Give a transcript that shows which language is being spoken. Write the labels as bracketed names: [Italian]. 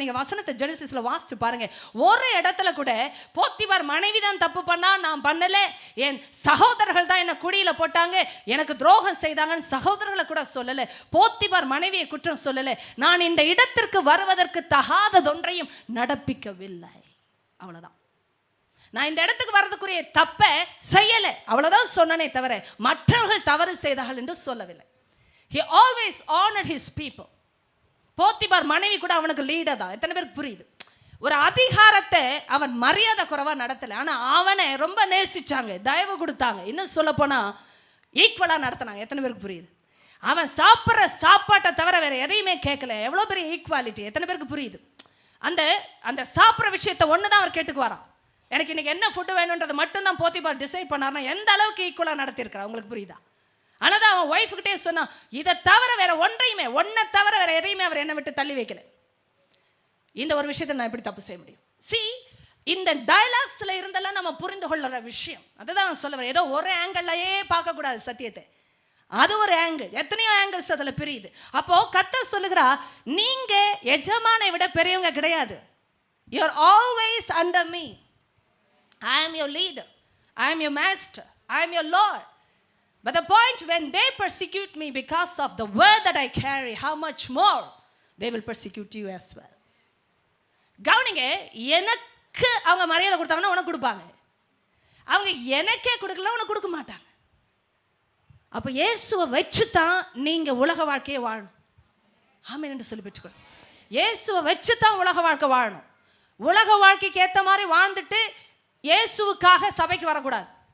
[Tamil] நீங்கள் வசனத்தை ஜெனசிஸ்ல வாசிச்சு பாருங்க. ஒரு இடத்துல கூட போத்திபார் மனைவி தான் தப்பு பண்ணா, நான் பண்ணல, என் சகோதரர்கள் தான் என்னை குடியில போட்டாங்க, எனக்கு துரோகம் செய்தாங்கன்னு சகோதரர்களை கூட சொல்லலை. போத்திபார் மனைவியை குற்றம் சொல்லலை. நான் இந்த இடத்திற்கு வருவதற்கு தகாததொன்றையும் நடப்பிக்கவில்லை, அவ்வளவுதான். நான் இந்த இடத்துக்கு வர்றதுக்குரிய தப்பை செய்யலை, அவ்வளவுதான் சொன்னனே தவிர மற்றவர்கள் தவறு செய்தார்கள் என்று சொல்லவில்லை. [English] He always honored his people. [Tamil] Potiphar மனைவி கூட அவனுக்கு லீடர் தான். எத்தனை பேருக்கு புரியுது? ஒரு அதிகாரத்தை அவன் மரியாதை குறைவா நடத்தலை, ஆனால் அவனை ரொம்ப நேசிச்சாங்க, தயவு கொடுத்தாங்க, இன்னும் சொல்ல போனா ஈக்குவலாக நடத்தினாங்க. எத்தனை பேருக்கு புரியுது? அவன் சாப்பிட்ற சாப்பாட்டை தவிர வேற எதையுமே கேட்கல. எவ்வளோ பெரிய ஈக்குவாலிட்டி! எத்தனை பேருக்கு புரியுது? அந்த சாப்பிட்ற விஷயத்தை ஒன்று தான் அவர் கேட்டுக்குவாராம். எனக்கு இன்னைக்கு என்ன ஃபுட்டு வேணுன்றது மட்டும்தான் போத்திபார் டிசைட் பண்ணார்னா எந்த அளவுக்கு ஈக்குவலாக நடத்தியிருக்கிறா உங்களுக்கு புரியுதா? ஆனால் தான் அவன் ஒய்ஃபுக்கிட்டே சொன்னான், இதை தவிர வேற ஒன்றை தவிர வேற எதையுமே அவர் என்னை விட்டு தள்ளி வைக்கல. இந்த ஒரு விஷயத்தை நான் எப்படி தப்பு செய்ய முடியும்? இந்த டயலாக்ஸ்ல இருந்தெல்லாம் நம்ம புரிந்து கொள்ளுற விஷயம் அதுதான் நான் சொல்ல வரேன். ஏதோ ஒரு ஆங்கிள்லயே பார்க்கக்கூடாது சத்தியத்தை, அது ஒரு ஆங்கிள், எத்தனையோ ஆங்கிள்ஸ் அதில் பிரியுது. அப்போ கர்த்தர் சொல்லுகிறா, நீங்க எஜமானை விட பெரியவங்க கிடையாது. [English] You are always under me. I am your leader, I am your master, I am your Lord. But the point, when they persecute me because of the word that I carry, how much more they will persecute you as well. [Tamil] கவனிங்க, எனக்கு அவங்க மரியாதை கொடுத்தாங்கன்னா உனக்கு கொடுப்பாங்க, அவங்க எனக்கே கொடுக்கல உனக்கு கொடுக்க மாட்டாங்க. அப்போ இயேசுவை வச்சு தான் நீங்க உலக வாழ்க்கையை வாழணும். ஆமென் என்று சொல்லி பெற்றுக்கொள்ளும். இயேசுவை வச்சு தான் உலக வாழ்க்கை வாழணும். உலக வாழ்க்கைக்கு ஏற்ற மாதிரி வாழ்ந்துட்டு இயேசுவுக்காக சபைக்கு வரக்கூடாது.